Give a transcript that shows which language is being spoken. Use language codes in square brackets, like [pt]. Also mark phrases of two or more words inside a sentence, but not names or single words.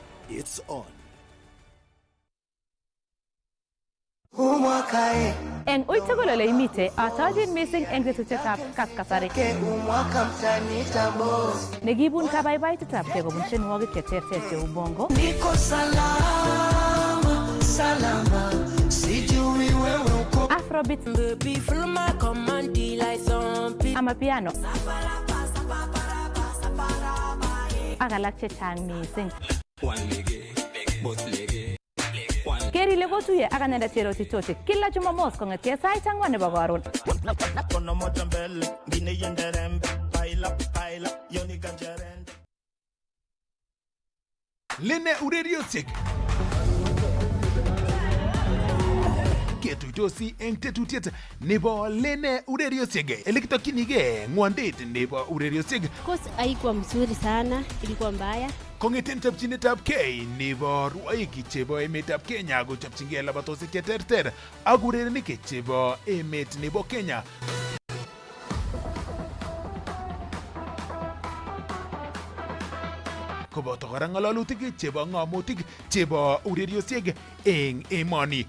[en] It's on. [kln] En uitugulole imite atajin missing eng tetutyetab kaskasari. Negibun kabaibaitetab kobun tienwogik cheterter cheu bongo. [sw] Niko salama, salama, sijui wewe uko. [en] Afrobeat. Baby, feel my command like zombie. Amapiano. [kln] Ak alak chechang missing. Keri le kotuye ak anendet Cheroti Tochi kila Jumamos kong'etie sait 4 nebo karon. Lene ureriosiek ketuitosi eng tetutiet nebo Lene ureriosiek elekitokyinige ng'wondet nebo ureriosiek. [sw] Course haikuwa mzuri sana, ilikuwa mbaya. [kln] Kong'eten chopchinetab kei nebo rwoik chebo emetab Kenya kochopchingei labatosiek cheterter ak urerenik chebo emet nebo Kenya. Koboto kora ng'alalutik chebo ng'amutik chebo ureriosiek eng emoni.